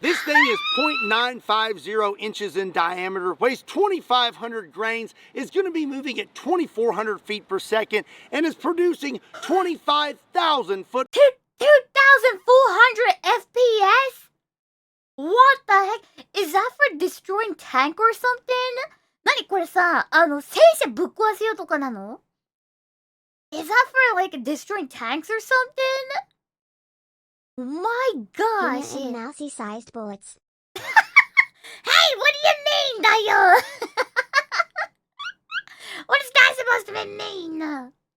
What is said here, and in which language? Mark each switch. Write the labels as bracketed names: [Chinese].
[English] This thing is 0.950 inches in diameter, weighs 2,500 grains, is going to be moving at 2,400 feet per second, and is producing 25,000 foot... 2,400 FPS? What the heck? Is that for destroying tank or something? [Japanese] 何これさ、戦車ぶっ壊せよとかなの? [English] Is that for like destroying tanks or something? My gosh. And mousy-sized bullets. Hey, what do you mean, [Japanese] だよ? [English] What is that supposed to mean?